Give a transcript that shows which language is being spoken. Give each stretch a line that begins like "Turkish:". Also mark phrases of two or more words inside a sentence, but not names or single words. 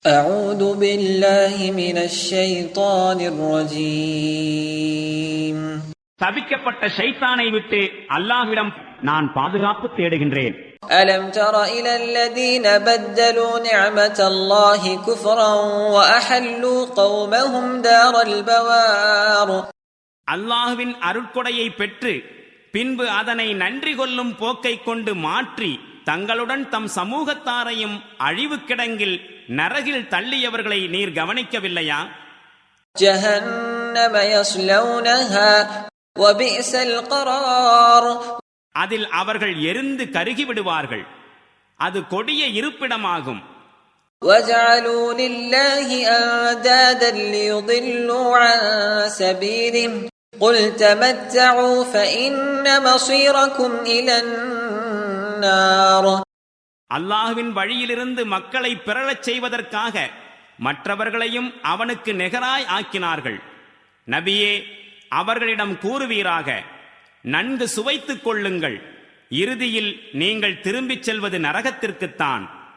Arabic: أعوذ بالله من الشيطان الرجيم.
Tamil: சபிக்கப்பட்ட ஷைத்தானை விட்டு அல்லாஹ்விடம் நான் பாதுகாப்பு தேடுகின்றேன்.
Arabic: ألم تر إلى الذين بدلوا نعمة الله كفرا وأحلوا قومهم دار البوار.
Tamil: அல்லாஹ்வின் அருட்கொடையை பெற்று பின்பு அதனை நன்றி கொள்ளும் போக்கை கொண்டு மாற்றி தங்களுடன் தம் சமூகத்தாரையும் அழிவு கிடங்கில் நரகில் தள்ளியவர்களை நீர் கவனிக்கவில்லையா?
Arabic: جهنم يصلونها وبئس القرار.
Tamil: அதில் அவர்கள் எரிந்து கருகி விடுவார்கள். அது கொடிய இருப்பிடமாகும்.
Arabic: وجعلوا لله أندادا ليضلوا عن سبيله قل تمتعوا فإن مصيركم إلى النار.
Tamil: அல்லாஹ்வின் வழியிலிருந்து மக்களை பிறழச் செய்வதற்காக மற்றவர்களையும் அவனுக்கு நிகராய் ஆக்கினார்கள். நபியே, அவர்களிடம் கூறுவீராக, நன்கு சுவைத்துக் கொள்ளுங்கள், இறுதியில் நீங்கள் திரும்பிச் செல்வது நரகத்திற்குத்தான்.